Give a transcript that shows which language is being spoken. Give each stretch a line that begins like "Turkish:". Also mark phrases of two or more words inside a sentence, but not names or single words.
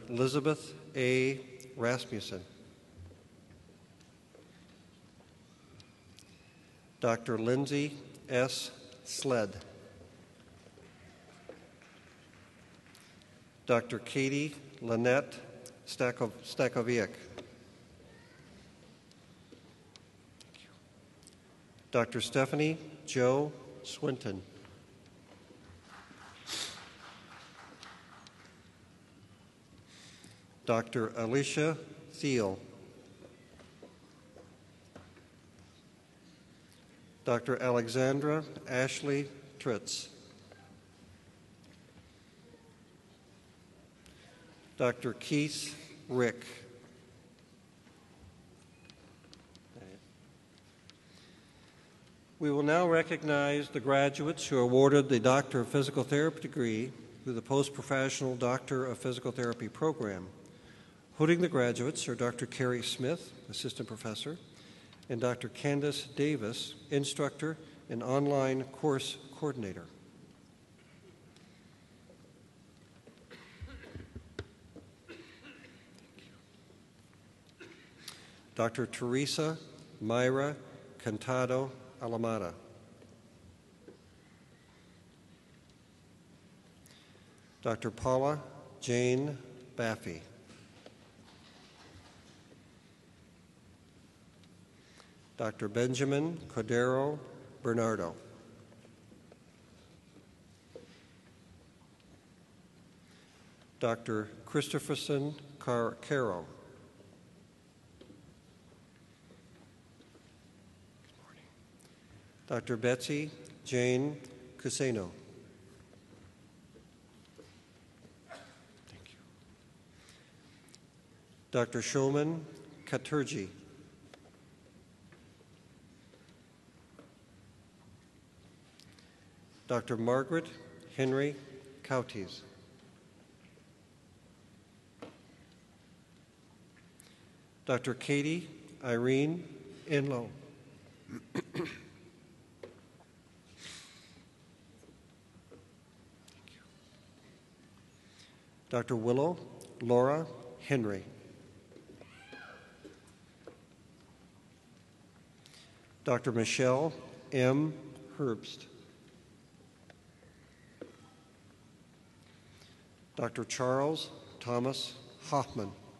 English: Elizabeth A. Rasmussen. Dr. Lindsay S. Sled. Dr. Katie Lynette Stakoviak. Dr. Stephanie Jo Swinton. Dr. Alicia Thiel. Dr. Alexandra Ashley Tritz. Dr. Keith Rick. We will now recognize the graduates who are awarded the Doctor of Physical Therapy degree through the Post-Professional Doctor of Physical Therapy program. Hooding the graduates are Dr. Carrie Smith, Assistant Professor, and Dr. Candace Davis, Instructor and Online Course Coordinator. Dr. Teresa Myra Cantado Alamada. Dr. Paula Jane Baffy. Dr. Benjamin Cordero Bernardo. Dr. Christopherson Caro. Dr. Betsy Jane Cuseno. Thank you. Dr. Showman Katurji. Dr. Margaret Henry Cauties. Dr. Katie Irene Enlow. Dr. Willow Laura Henry. Dr. Michelle M. Herbst. Dr. Charles Thomas Hoffman.